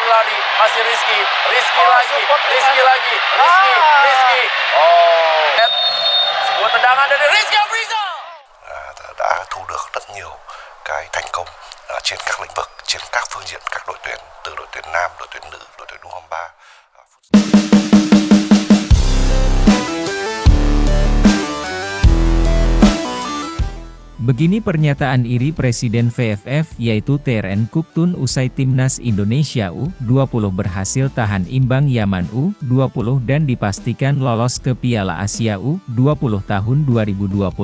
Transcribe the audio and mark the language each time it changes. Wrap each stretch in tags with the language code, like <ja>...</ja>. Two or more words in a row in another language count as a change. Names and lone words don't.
<id>kembali, masih Rizky lagi, Rizky lagi, Rizky. Oh, sebuah tendangan dari Rizky Afrizal.</id> <vi>Đã thu được rất nhiều cái thành công trên các lĩnh vực, trên các phương diện, các đội tuyển, từ đội tuyển nam, đội tuyển nữ, đội tuyển U23.</vi> <id>Begini pernyataan iri Presiden VFF yaitu TRN Kuktun usai Timnas Indonesia U20 berhasil tahan imbang Yaman U20 dan dipastikan lolos ke Piala Asia U20 tahun 2025.</id>